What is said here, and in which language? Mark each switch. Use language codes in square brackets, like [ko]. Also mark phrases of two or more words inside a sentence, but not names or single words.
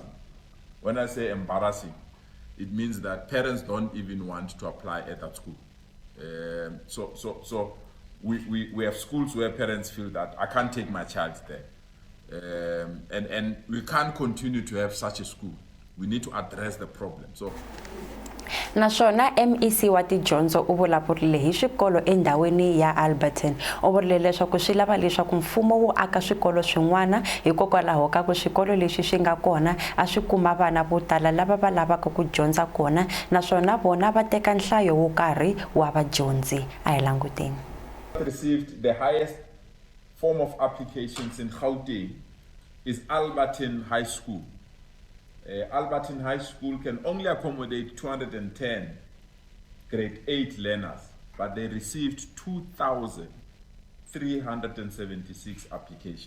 [en] When I say embarrassing, it means that parents don't even want to apply at that school. So we have schools where parents feel that I can't take my child there. And we can't continue to have such a school. We need to address the problem. So [ts] naswona MEC wa tidyondzo u vulavurile hi swikolo endhawini ya Alberton. U vurile leswaku swi lava leswaku mfumo wu aka swikolo swin'wana hikokwalaho ka ku swikolo leswi swi nga kona a swi kuma vana vo tala lava va lavaka ku dyondza kona, naswona vona va teka nhlayo wo karhi wa vadyondzi. A hi languteni. [en] Received the highest form of applications in Gauteng is Alberton High School. Alberton High School can only accommodate 210 grade 8 learners, but they received 2,376 applications.